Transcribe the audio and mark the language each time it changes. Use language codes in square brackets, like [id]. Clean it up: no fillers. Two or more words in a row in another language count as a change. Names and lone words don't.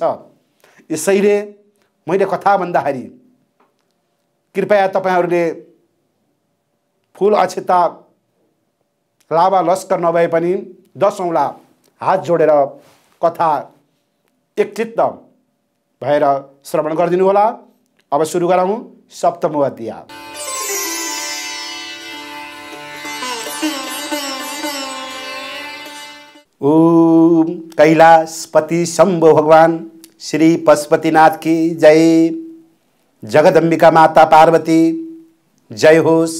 [ne] यसैले मैले कथा भन्दाखेरि कृपया तपाईँहरूले फुल अक्षता लाभा लस्कर नभए पनि 10 औँला हात जोडेर कथा एकचित्त भएर श्रवण गरिदिनु होला। अब सुरु गरौँ 7औं अध्याय। ओम कैलाशपति शंभो भगवान श्री पशुपतिनाथ [hi] की जय। [ne] जगदम्बिका माता पार्वती जय होस।